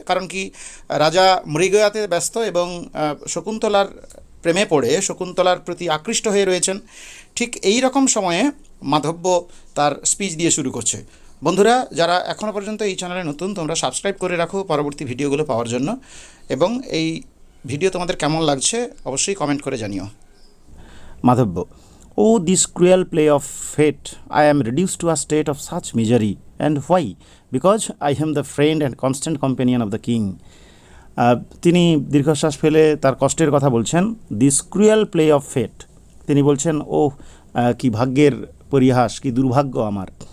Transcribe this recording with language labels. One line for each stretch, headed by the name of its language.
Bangla: কারণ কি, রাজা মৃগয়াতে ব্যস্ত এবং শকুন্তলার প্রেমে পড়ে শকুন্তলার প্রতি আকৃষ্ট হয়ে রয়েছেন। ঠিক এই রকম সময়ে মাধব্য তার স্পিচ দিয়ে শুরু করছে। বন্ধুরা, যারা এখনও পর্যন্ত এই চ্যানেলে নতুন, তোমরা সাবস্ক্রাইব করে রাখো পরবর্তী ভিডিওগুলো পাওয়ার জন্য, এবং এই ভিডিও তোমাদের কেমন লাগছে অবশ্যই কমেন্ট করে জানিও।
English: Madhavya: Oh, this cruel play of fate! I am reduced to a state of such misery. And why? Because I am the friend and constant companion of the king.
Bangla: তিনি দীর্ঘশ্বাস ফেলে তার কষ্টের কথা বলছেন।
English: this cruel play of fate,
Bangla: তিনি বলছেন, ও কি ভাগ্যের পরিহাস, কি দুর্ভাগ্য আমার।